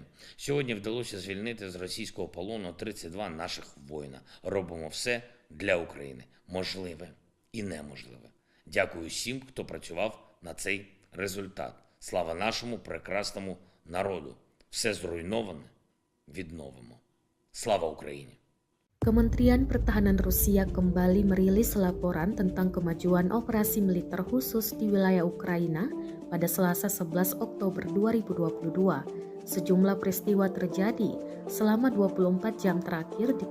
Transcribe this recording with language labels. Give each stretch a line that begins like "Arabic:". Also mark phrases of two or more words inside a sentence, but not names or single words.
Ukrainian: Сьогодні вдалося звільнити з російського полону 32 наших воїна. Робимо все для України. Можливе і неможливе. Дякую всім, хто працював на цей результат. Слава нашому прекрасному народу. Все зруйноване відновимо. Слава Україні!
Indonesian: Kementerian Pertahanan Rusia kembali merilis laporan tentang kemajuan operasi militer khusus di wilayah Ukraina pada Selasa 11 Oktober 2022. Sejumlah peristiwa terjadi selama 24 jam terakhir di